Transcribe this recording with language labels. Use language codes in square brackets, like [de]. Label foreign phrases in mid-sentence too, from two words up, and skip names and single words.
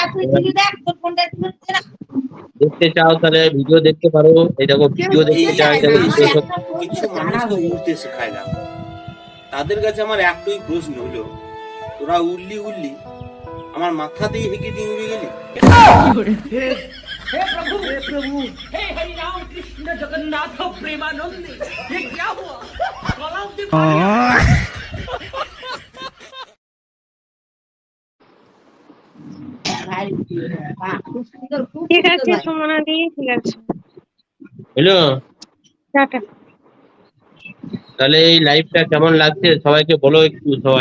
[bn] দেখতে চাও তাহলে ভিডিও দেখতে পারো। এই দেখো ভিডিও দেখতে চাই, দেখো ভিডিও শো। কিছু মানুষকে উড়তে শেখায় না, তাদের কাছে আমার একটাই প্রশ্ন হলো, তোরা উড়লি আমার মাথা দিয়ে হেঁকে দিয়ে উড়ে গেলি। [hi] हे प्रभु हे हरि राम कृष्ण जगन्नाथ प्रेमानंद, ये क्या हुआ? [bn] ঠিক আছে সুমনা দি, ঠিক আছে, হ্যালো, টাটা। তাহলে এই লাইভটা কেমন লাগছে সবাইকে বলো একটু সবাই।